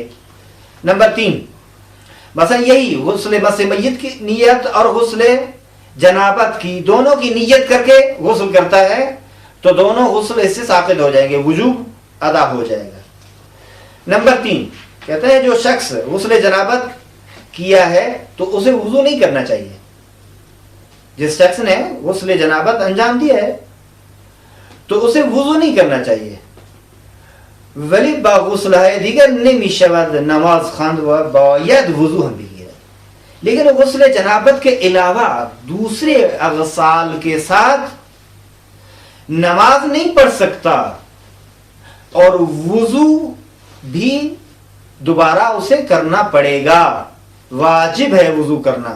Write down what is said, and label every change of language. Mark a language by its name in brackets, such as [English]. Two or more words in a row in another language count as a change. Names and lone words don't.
[Urdu] نمبر 3، مثلا یہی غسل مس میت کی نیت اور غسل جنابت کی دونوں کی نیت کر کے غسل کرتا ہے تو دونوں غسل اس سے ساقط ہو جائیں گے، وجوب ادا ہو جائے گا۔ نمبر 3 کہتے ہیں جو شخص غسل جنابت کیا ہے تو اسے وضو نہیں کرنا چاہیے، جس شخص نے غسل جنابت انجام دیا ہے تو اسے وضو نہیں کرنا چاہیے، [Persian] ولی با غسل ہے دیگر نمی شود نماز خواند و باید وضو ہم بگیرد، [Urdu] لیکن غسل جنابت کے علاوہ دوسرے اغسال کے ساتھ نماز نہیں پڑھ سکتا اور وضو بھی دوبارہ اسے کرنا پڑے گا، واجب ہے وضو کرنا۔